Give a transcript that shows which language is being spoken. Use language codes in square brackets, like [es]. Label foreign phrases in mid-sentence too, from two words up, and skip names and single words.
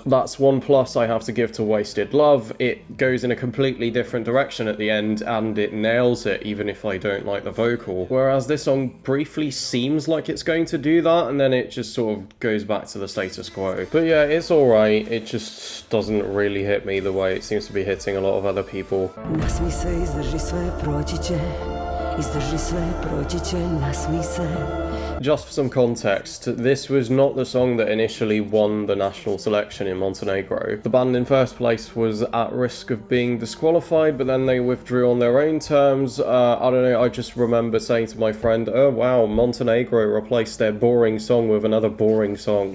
[en] That's one plus I have to give to Wasted Love. It goes in a completely different direction at the end, and it nails it, even if I don't like the vocal. Whereas this song briefly seems like it's going to do that, and then it just sort of goes back to the status quo. But yeah, it's alright, it just doesn't really hit me the way it seems to be hitting a lot of other people. [sr] Nasmij se, izdrži sve, proći će. Izdrži sve, proći će, nasmij se. [en] Just for some context, this was not the song that initially won the national selection in Montenegro. The band in first place was at risk of being disqualified, but then they withdrew on their own terms. I don't know, I just remember saying to my friend, oh wow, Montenegro replaced their boring song with another boring song.